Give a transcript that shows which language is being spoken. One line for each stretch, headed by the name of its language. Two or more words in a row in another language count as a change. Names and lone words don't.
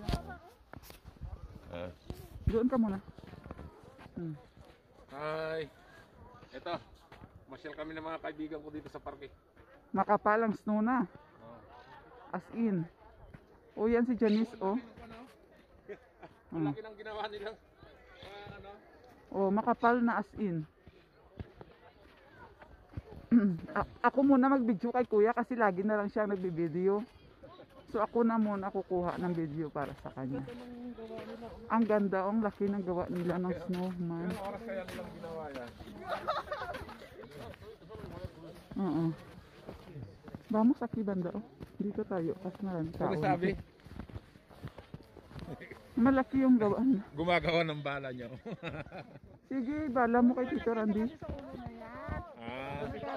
Filipino: Doon ka muna. Hi! Ito, masyal kami ng mga kaibigan ko dito sa parke. Makapalang snow na.
English: As in.
Filipino: O yan si Janice, oh. Ang laki ng ginawa nilang Oh, makapal na
English: as in.
Filipino: Ako muna mag-video kay kuya kasi lagi na lang siya nagbi-video. So ako na muna kukuha ng video para sa kanya. Ang ganda, ang laki ng gawa nila ng snowman. Anong oras kaya nilang ginawa yan? Oo.
Spanish: Vamos aquí banda, oh.
Filipino: Dito tayo kasi marami tao. Ano sabi? Malaki yung gawa niya. Gumagawa ng bala niyo. Sige, bala mo kay Tito Randy. Ah.